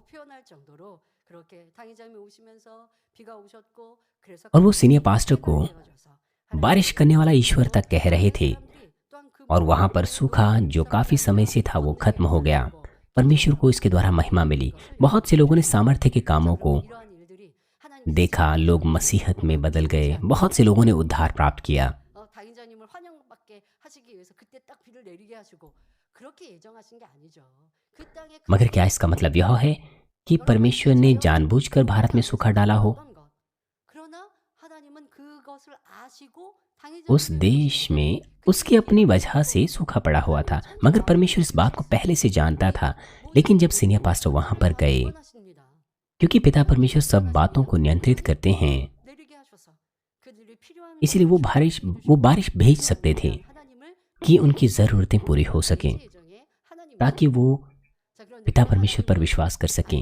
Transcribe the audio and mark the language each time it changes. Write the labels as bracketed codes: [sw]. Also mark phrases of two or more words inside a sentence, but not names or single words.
[hi] और वो [en] senior pastor [hi] को बारिश करने वाला ईश्वर तक कह रहे थे और वहां पर सूखा जो काफी समय से था वो खत्म हो गया। परमेश्वर को इसके द्वारा महिमा मिली। बहुत से लोगों ने सामर्थ्य के कामों को देखा, लोग मसीहत में बदल गए। बहुत से लोगों ने उद्धार प्राप्त किया। [ko] 당회장님을 환영받게 하시기 위해서 그때 딱 비를 내리게 하시고 그렇게 예정하신 게 아니죠. 그 땅에 [hi] मगर क्या इसका मतलब यह है कि परमेश्वर ने जानबूझकर भारत में सूखा डाला हो? [ko] 그러나 하나님은 그것을 아시고 [hi] उस देश में उसकी अपनी वजह से सूखा पड़ा हुआ था, मगर परमेश्वर इस बात को पहले से जानता था। लेकिन जब [en] senior pastor [hi] वहां पर गए, क्योंकि पिता परमेश्वर सब बातों को नियंत्रित करते हैं, इसलिए वो बारिश भेज सकते थे कि उनकी जरूरतें पूरी हो सकें, ताकि वो पिता परमेश्वर पर विश्वास कर सकें।